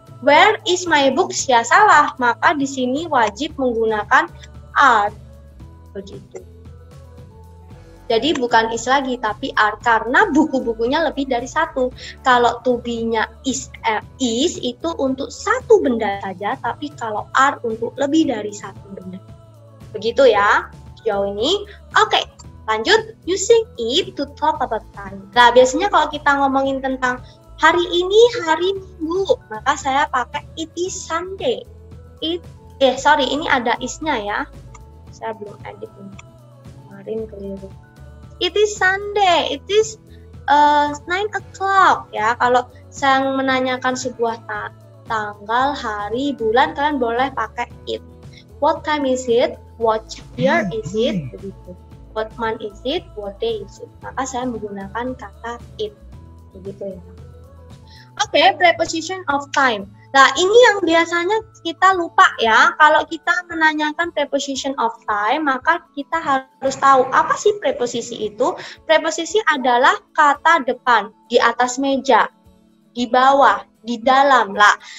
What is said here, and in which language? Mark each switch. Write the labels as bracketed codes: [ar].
[en] Where is my books? [id] Ya salah, maka di sini wajib menggunakan are. Begitu. Jadi bukan is lagi, tapi are, karena buku-bukunya lebih dari 1. Kalau to be-nya is itu untuk satu benda saja, tapi kalau are untuk lebih dari 1 benda. Begitu ya, sejauh ini. Oke, lanjut. [en] Using it to talk about time. [id] Nah, biasanya kalau kita ngomongin tentang hari ini hari Minggu, maka saya pakai [en] it is Sunday. [id] Ini ada is-nya ya. Saya belum edit ini. Kemarin keliru. [en] It is Sunday, it is 9 o'clock ya. [id] Kalau saya menanyakan sebuah tanggal, hari, bulan, kalian boleh pakai it. [en] What time is it? What year is it? Begitu. What month is it? What day is it? [id] Maka saya menggunakan kata it. Begitu ya. Oke, preposition of time. Nah, ini yang biasanya kita lupa ya. Kalau kita menanyakan preposition of time, maka kita harus tahu apa sih preposisi itu. Preposisi adalah kata depan, di atas meja, di bawah, di dalam lah.